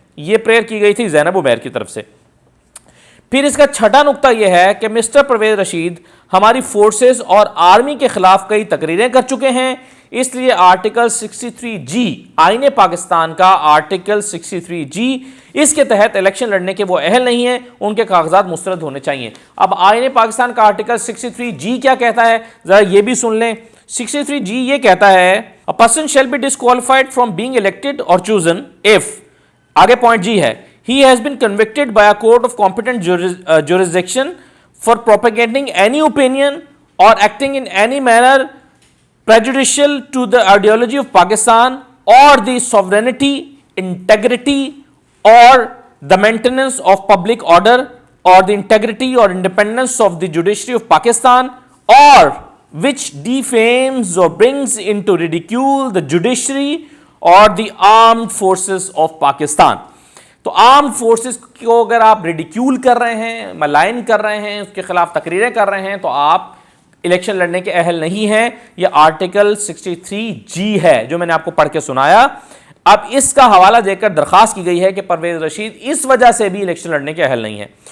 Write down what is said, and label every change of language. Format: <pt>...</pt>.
<hi>ये प्रेयर की गई थी ज़ैनब उमैर की तरफ से। फिर इसका छठा नुकता यह है कि मिस्टर परवेज़ रशीद हमारी फोर्सेस और आर्मी के खिलाफ कई तकरीरें कर चुके हैं, इसलिए आर्टिकल 63G आईने पाकिस्तान का आर्टिकल 63G, इसके तहत इलेक्शन लड़ने के वो अहल नहीं है, उनके कागजात मुस्तरद होने चाहिए। अब आईने पाकिस्तान का आर्टिकल 63G क्या कहता है, जरा ये भी सुन लें। 63G ये कहता है</hi> <en>a person shall be disqualified from being elected और chosen if,</en> <hi>आगे पॉइंट जी है,</hi> <en>he has been convicted by a court of competent jurisdiction for propagating any opinion or acting in any manner prejudicial to the ideology of Pakistan or the sovereignty, integrity, or the maintenance of public order, or the integrity or independence of the judiciary of Pakistan, or which defames or brings into ridicule the judiciary or the armed forces of Pakistan.</en> <hi>तो arm forces को अगर आप ridicule कर रहे हैं, malign कर रहे हैं, उसके खिलाफ तकरीरें कर रहे हैं, तो आप इलेक्शन लड़ने के अहल नहीं हैं। यह आर्टिकल 63G है जो मैंने आपको पढ़ के सुनाया। अब इसका हवाला देकर दरखास्त की गई है कि परवेज रशीद इस वजह से भी इलेक्शन लड़ने के अहल नहीं है।</hi>